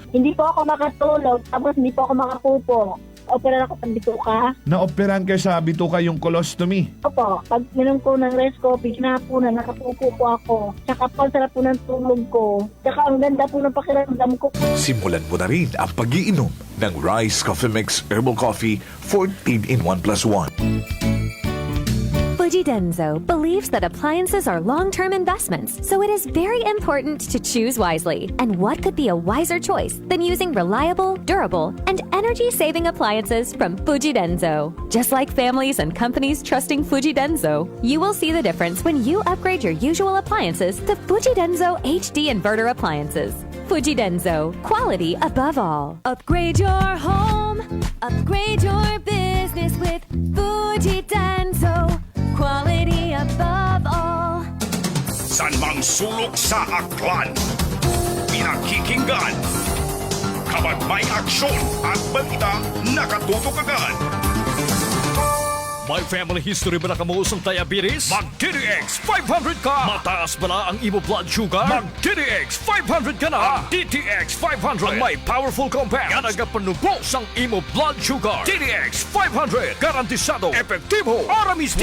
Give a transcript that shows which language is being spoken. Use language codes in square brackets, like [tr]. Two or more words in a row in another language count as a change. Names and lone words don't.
[tl] Hindi po ako makatulog, tapos hindi po ako makapupo. Opera ako ng bituka. Naoperahan kayo sa bituka yung colostomy. Opo, pag minom ko ng [en] rice coffee, [tl] hinapunan, nakapupo po ako. Tsaka po, sarap po ng tulog ko. Tsaka ang ganda po ng pakiramdam ko. Simulan mo na rin ang pag-iinom ng Rice Coffee Mix Herbal Coffee 14 in 1 plus 1. [en] Fujidenzo believes that appliances are long-term investments, so it is very important to choose wisely. And what could be a wiser choice than using reliable, durable, and energy-saving appliances from Fujidenzo? Just like families and companies trusting Fujidenzo, you will see the difference when you upgrade your usual appliances to Fujidenzo HD inverter appliances. Fujidenzo, quality above all. Upgrade your home, upgrade your business with Fujidenzo. Quality above all. [tl] San mang sulok sa Aklan? Pinakikinggan. Kapag may aksyon at balita, nakatutok agad. [hil] May [en] family history [hil] ba na kamuusong diabetes? Mag-DTX 500 ka! Mataas ba na ang imo [en] blood sugar? [hil] Mag-DTX 500 ka na! DTX 500 ang may [en] powerful compounds [hil] na nagapanubos ang imo [en] blood sugar. [hil] DTX 500 garantisado, epektibo, para mismo.